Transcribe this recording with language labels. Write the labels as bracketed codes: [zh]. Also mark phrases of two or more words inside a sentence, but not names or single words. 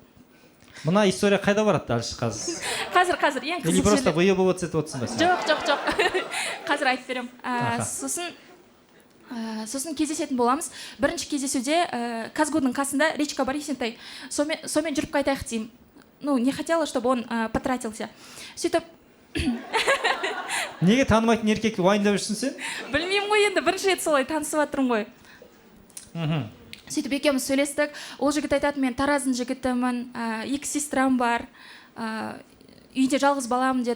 [kk] Мына история қайда барады дальше қазір? Қазір ең қызық [ru] или просто выебываться [kk] етіп отырсың ба сен? Жоқ. Қазір айтып берем. Сосын кездесетін боламыз. Бірінші кездесуде Казгудың қасында речка бар Есентай. Сомен жүріп қайтайық деймін. [ru] Не хотела, чтобы он потратился. [kk] Сөйтіп... Неге танымайтын еркекті уайымдап жүрсің сен? Білмеймін ғой енді, бірінші рет солай танысып жатырмын ғой. сөйтіп екеуміз сөйлестік. Ол жігіт айтады, мен Тараздың жігітімін, 2 сестрам бар, үйде жалғыз баламын деді.